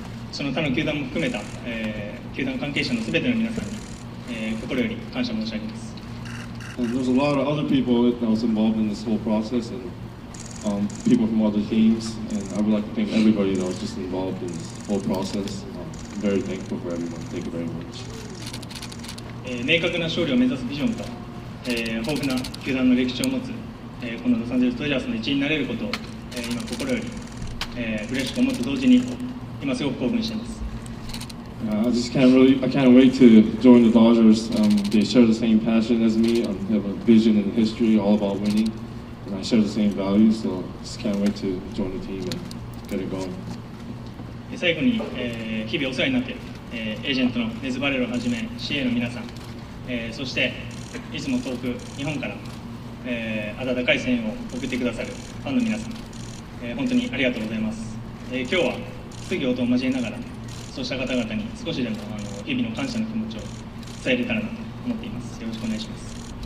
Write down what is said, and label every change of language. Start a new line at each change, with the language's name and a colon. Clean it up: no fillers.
Japanese: その他の球団も含めた、球団関係者のすべての皆さんに、心より感謝申し上げます。
English: There's a lot of other people that was involved in this whole process, and people from other teams, and I would like to thank everybody that was just involved in this whole process. I'm very thankful for everyone. Thank you very much.
Japanese: 明確な勝利を目指すビジョンと、豊富な球団の歴史を持つ、このロサンゼルスドジャースの一員になれることを、今心より、嬉しく思うと同時に今すごく興奮しています。
English: I can't wait to join the Dodgers. They share the same passion as me. They have a vision and history all about winning, and I share the same values. So just can't wait to join the team and get it going.
Japanese: 最後に、日々お世話になっている、エージェントのネズ・バレロをはじめ CA の皆さん、そしていつも遠く日本から、温かい声援を送ってくださるファンの皆さん、本当にありがとうございます。今日は質疑応答を交えながらそうした方々に少しでも日々の感謝の気持ちを伝えれたらなと思っています。よろしくお願いします。